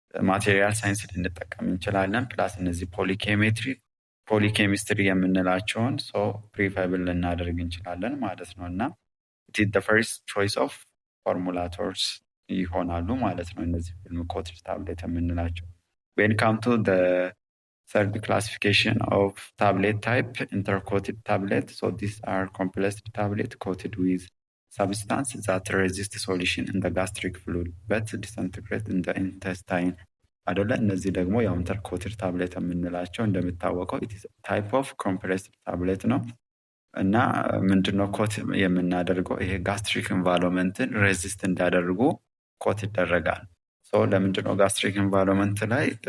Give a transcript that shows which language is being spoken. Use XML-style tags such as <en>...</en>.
<am>ማቴሪያል ሳይንስ ልንጠቀም እንችላለን። ፕላስ እነዚህ ፖሊኬሚስትሪ የምንላቸውን ፕሪፈብል ልናደርግ እንችላለን ማለት ነው እና</am> <en>the first choice of formulators</en> <am>ይሆናሉ ማለት ነው እነዚህ ፊልም ኮትድ ታብሌት የምንላቸው።</am> <en>when come to the third classification of tablet type, intercoated tablet. These are compressed tablet coated with substance that resist solution in the gastric fluid but disintegrate in the intestine.</en> <am>አይደለ? እነዚህ ደግሞ ያው ኢንተርኮትድ ታብሌት የምንላቸው እንደሚታወቀው ታይፕ ኦፍ ኮምፕሬስድ ታብሌት ነው እና ምንድነው ኮት የምናደርገው ይሄ ጋስትሪክ ኢንቫይሮንመንትን ሬዚስት እንዲያደርጉ ኮት ይደረጋል። ለምንድነው ጋስትሪክ ኢንቫይሮንመንት ላይ</am>